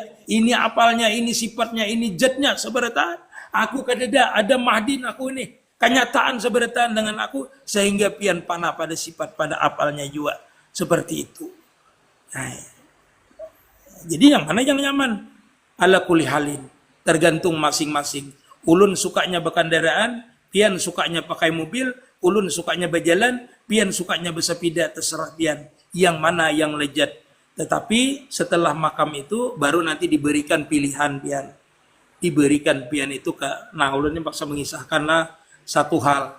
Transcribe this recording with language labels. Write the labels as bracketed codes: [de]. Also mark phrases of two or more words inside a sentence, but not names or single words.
[bjn] Ini apalnya, ini sifatnya, ini zatnya, seberataan. Aku kadada, ada Mahdin aku ini. kenyataan seberatan dengan aku sehingga pian panah pada sifat pada apalnya juga seperti itu. Nah, jadi yang mana yang nyaman? [ar] على كل حال, [bjn] tergantung masing-masing. Ulun sukanya berkendaraan, pian sukanya pakai mobil, ulun sukanya berjalan, pian sukanya bersepeda, terserah pian. Yang mana yang lezat. Tetapi setelah makam itu baru nanti diberikan pilihan pian. Diberikan pian itu ke, nah ulun ini paksa mengisahkanlah satu hal.